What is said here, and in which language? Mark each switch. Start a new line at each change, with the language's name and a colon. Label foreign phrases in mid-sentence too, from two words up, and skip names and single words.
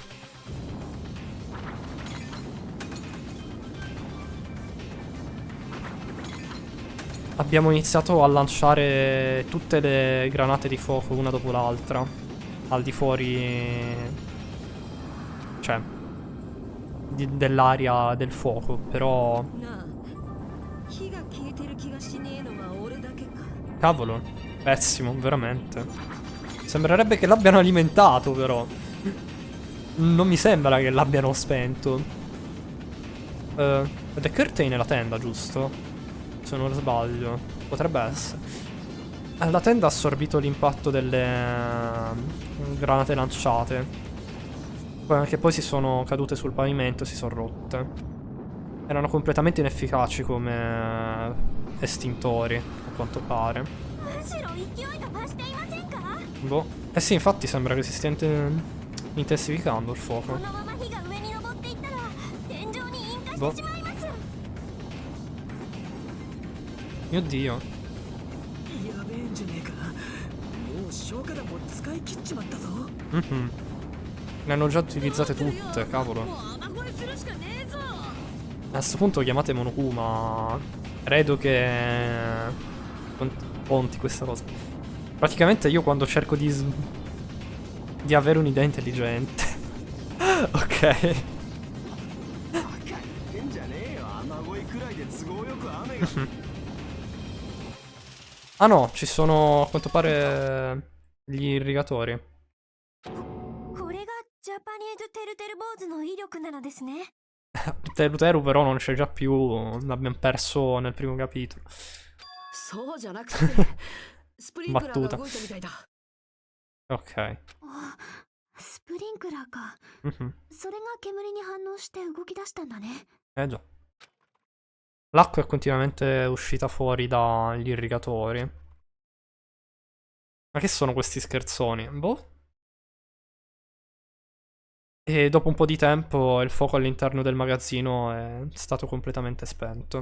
Italian: Abbiamo iniziato a lanciare tutte le granate di fuoco una dopo l'altra. Al di fuori... Cioè... dell'aria del fuoco, però...
Japanese: なあ火が消えてる気がしねえのは俺だけか
Italian: Cavolo, pessimo, veramente. Sembrerebbe che l'abbiano alimentato, però. Non mi sembra che l'abbiano spento. Ed è Curtain nella tenda, giusto? Se non sbaglio. Potrebbe essere. La tenda ha assorbito l'impatto delle granate lanciate. Che poi si sono cadute sul pavimento e si sono rotte. Erano completamente inefficaci come estintori, a quanto pare.
Japanese: むしろ勢いが増していませんか
Italian: Boh. Eh sì, infatti sembra che si stia intensificando il
Japanese: こ
Italian: fuoco.
Japanese: のまま火が上に登っていったら天井に引火
Italian: Boh.
Japanese: してしまいます
Italian: Mio Dio.
Japanese: やべえんじゃねえか。もう消火弾も使い切っちまったぞ。 Mhm.
Italian: Ne hanno già utilizzate tutte, cavolo.
Japanese: もう雨乞いするしかねえぞ
Italian: A questo punto chiamate Monokuma. Credo che conti questa cosa. Praticamente io quando cerco di avere un'idea intelligente. Ok.
Japanese: バカ言ってんじゃねえよ。雨乞いくらいで都合よく雨が
Italian: Ah no, ci sono a quanto pare gli irrigatori.
Japanese: これがジャパニーズテルテル坊主の威力なのですね
Italian: Teru però non c'è già più. L'abbiamo perso nel primo capitolo.
Japanese: そうじゃなくて、スプリンクラーが
Italian: Battuta.
Japanese: 動いたみたいだ。
Italian: Ok.
Japanese: あスプリンクラーか Mhm. それが煙に反応して動き出したんだね
Italian: Eh già. L'acqua è continuamente uscita fuori dagli irrigatori. Ma che sono questi scherzoni? Boh. E dopo un po' di tempo il fuoco all'interno del magazzino è stato completamente spento.